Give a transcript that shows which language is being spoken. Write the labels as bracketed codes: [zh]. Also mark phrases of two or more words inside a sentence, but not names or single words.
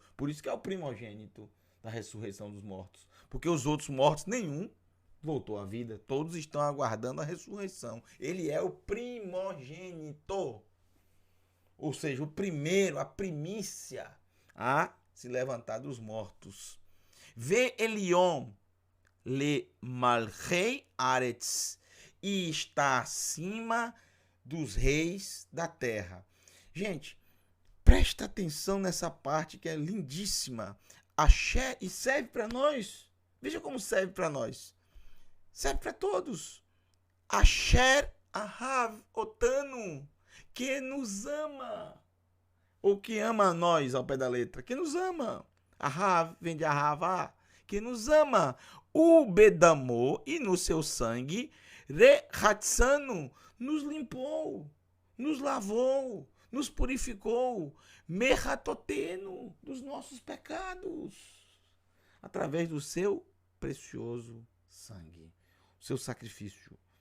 [pt] Por isso que é o primogênito da ressurreição dos mortos, porque os outros mortos, nenhum voltou à vida, todos estão aguardando a ressurreição. Ele é o primogênito, ou seja, o primeiro, a primícia a se levantar dos mortos. [he] ועליון למלכי ארץ, [pt] e está acima dos reis da terra. Gente, presta atenção nessa parte que é lindíssima. Asher, e serve para nós. Veja como serve para nós. Serve para todos. [he] אשר אהב אותנו, [pt] que nos ama. Ou que ama a nós, ao pé da letra. Que nos ama. Ahav vem de ahavá, que nos ama. [he] ובדמו, [pt] e no seu sangue, rehatzanu, nos limpou, nos lavou, nos purificou, merhatoteno, dos nossos pecados, através do seu precioso sangue, o seu sacrifício.